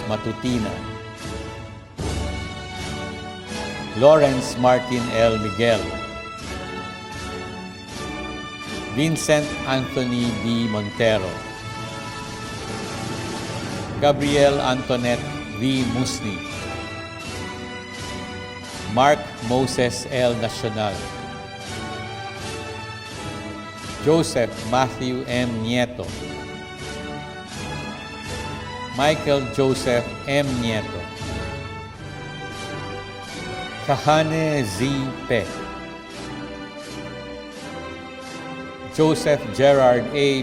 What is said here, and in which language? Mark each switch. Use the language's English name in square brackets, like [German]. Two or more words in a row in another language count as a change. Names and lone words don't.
[English] Matutina, Lawrence Martin L. Miguel, Vincent Anthony B. Montero, Gabriel Antoinette V. Musni, Mark Moses L. Nacional, Joseph Matthew M. Nieto, Michael Joseph M. Nieto, Kahane Z. Pe, Joseph Gerard A.